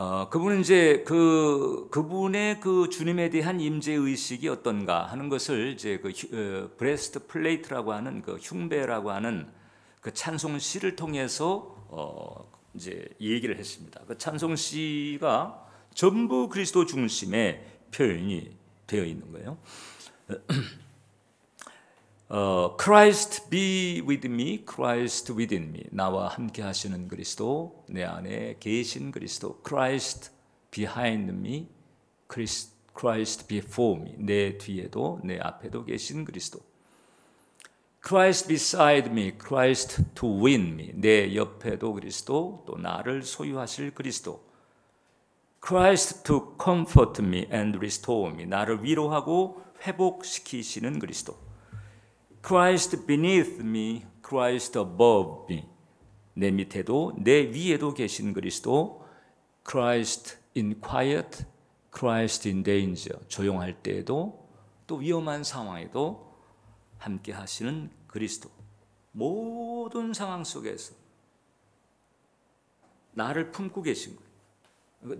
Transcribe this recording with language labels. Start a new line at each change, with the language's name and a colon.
Korean: 그분은 이제 그분의 그 주님에 대한 임재 의식이 어떤가 하는 것을 이제 브레스트 플레이트라고 하는 그 흉배라고 하는 그 찬송시를 통해서 이제 얘기를 했습니다. 그 찬송시가 전부 그리스도 중심의 표현이 되어 있는 거예요.
English: Christ be with me, Christ within me.
Korean: 나와 함께 하시는 그리스도, 내 안에 계신 그리스도.
English: Christ behind me, Christ before me.
Korean: 내 뒤에도 내 앞에도 계신 그리스도.
English: Christ beside me, Christ to win me.
Korean: 내 옆에도 그리스도, 또 나를 소유하실 그리스도.
English: Christ to comfort me and restore me.
Korean: 나를 위로하고 회복시키시는 그리스도.
English: Christ beneath me, Christ above me.
Korean: 내 밑에도 내 위에도 계신 그리스도.
English: Christ in quiet, Christ in danger.
Korean: 조용할 때에도 또 위험한 상황에도 함께 하시는 그리스도. 모든 상황 속에서 나를 품고 계신 거예요.